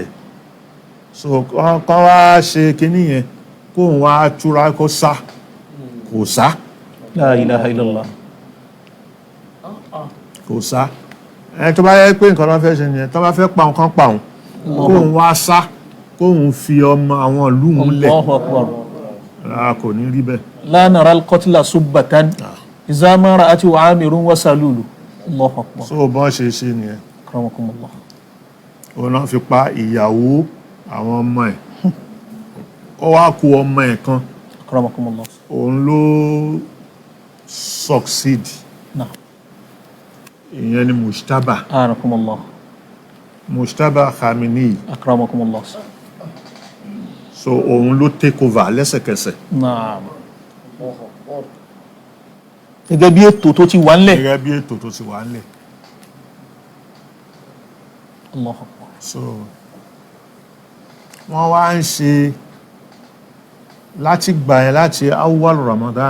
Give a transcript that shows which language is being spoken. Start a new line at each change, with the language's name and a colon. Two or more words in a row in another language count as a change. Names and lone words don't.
Yoruba: So kọ́ wá ṣe kíní yẹn kó wá túra kó sá kò sá.
Arabic: لا إله إلا الله.
Yoruba: Kò sá. Ẹni tó bá yẹ pé nǹkan ló fẹ́ ṣe nìyẹn tó bá fẹ́ pa nǹkan pa òun kóun wá sá kóun fi ọmọ àwọn ìlú òun lẹ̀.
Arabic: الله أكبر.
Yoruba: Kò ní rí bẹ́ẹ̀.
Arabic: لا نرى القتل سبة إذا ما رأت وعامر وسلول. الله أكبر.
Yoruba: So bọ́n ṣe nìyẹn.
Arabic: Akramakumullah.
Yoruba: Òun náà fi pa ìyàwó àwọn ọmọ ẹ̀ ó wá kú ọmọ ẹ̀ kan
Arabic: akramakumullah.
Yoruba: òun ló succeed
Arabic: Naam.
Yoruba: ìyẹn ni Mujtaba
Arabic: Anakumullah.
Yoruba: Mujtaba Khamenei
Arabic: Akramakumullah.
Yoruba: so òun ló
English: take over
Yoruba: lẹ́sẹ̀kẹsẹ̀ Naam. Gẹ́gẹ́ bí ètò tó ti wà ńlẹ̀. gẹ́gẹ́ bí ètò tó ti wà nílẹ̀
Arabic: الله أكبر.
Yoruba: so wọ́n wá ń ṣe láti gbà yẹn láti awwal Ramadan